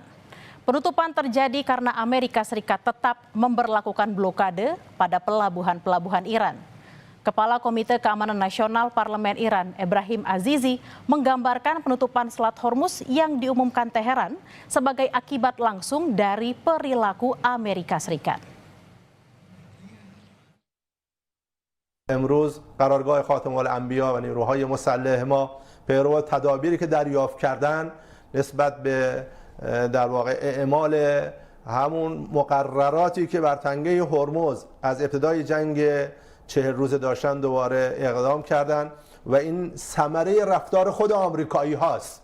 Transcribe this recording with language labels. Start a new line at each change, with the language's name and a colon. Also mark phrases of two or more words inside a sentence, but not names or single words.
Indonesian: Penutupan terjadi karena Amerika Serikat tetap memberlakukan blokade pada pelabuhan-pelabuhan Iran. Kepala Komite Keamanan Nasional Parlemen Iran, Ebrahim Azizi, menggambarkan penutupan Selat Hormuz yang diumumkan Teheran sebagai akibat langsung dari perilaku Amerika Serikat.
Persian: امروز قرارگاه خاتم الانبیا و نیروهای مسلح ما پیرو تدابیری که دریافت کردن نسبت به در واقع اعمال همون مقرراتی که بر تنگه هرمز از ابتدای جنگ 40 روزه داشتن دوباره اقدام کردن و این ثمره رفتار خود آمریکایی هاست.